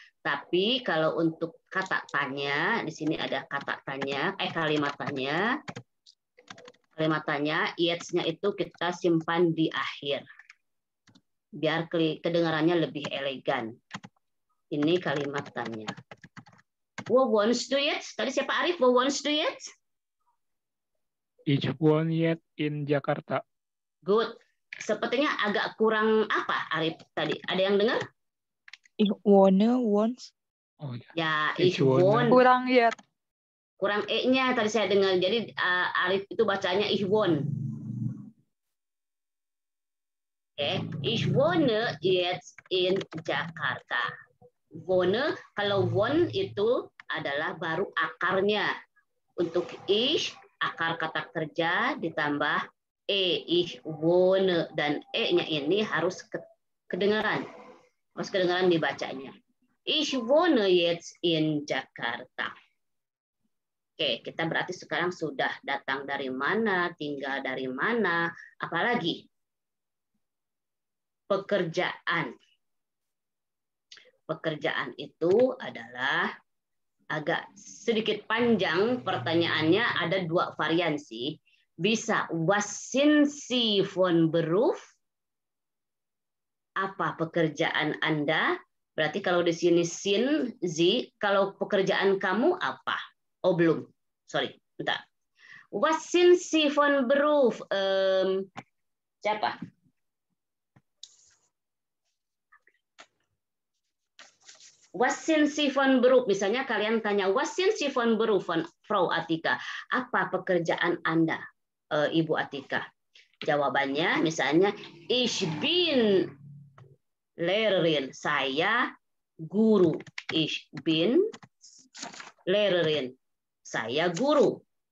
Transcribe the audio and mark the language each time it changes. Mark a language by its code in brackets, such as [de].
[id] Tapi kalau untuk kata tanya, di sini ada kata tanya, kalimat tanya. Kalimat tanya, jetzt-nya itu kita simpan di akhir. Biar kedengarannya lebih elegan. Ini kalimat tanya. [de] Wo wohnst du jetzt? [id] Tadi siapa Arif? [de] Wo wohnst du jetzt? Ich wohne jetzt in Jakarta. [id] Good. Sepertinya agak kurang apa Arif tadi? Ada yang dengar? [de] Ich wohne [id] Oh ya. Ya, [de] Ich ich wohne. [id] Kurang yet. Kurang E-nya tadi saya dengar. Jadi Arif itu bacanya [de] ich wohne. Oke, ich wohne jetzt in Jakarta. [id] Wohne, kalau wohne itu adalah baru akarnya. Untuk ich, akar kata kerja ditambah [de] ich wohne, [id] dan E-nya ini harus kedengaran. Harus kedengaran dibacanya. [de] Ich wohne jetzt in Jakarta. [id] Oke, kita berarti sekarang sudah datang dari mana, tinggal dari mana, apalagi pekerjaan. Pekerjaan itu adalah agak sedikit panjang pertanyaannya, ada dua varian sih. [de] Bisa was sind Sie von Beruf? [id] Apa pekerjaan Anda? Berarti kalau di sini sin, Sie, kalau pekerjaan kamu apa? Oh belum, sorry, bentar. [de] Was sind Sie von Beruf? [id] Siapa? [de] Was sind Sie von Beruf? [id] Misalnya kalian tanya, [de] was sind Sie von Beruf, Frau Atika? [id] Apa pekerjaan Anda, Ibu Atika? Jawabannya misalnya, [de] ich bin Lehrerin. [id] Saya guru. [de] Ich bin Lehrerin. [id] Saya guru.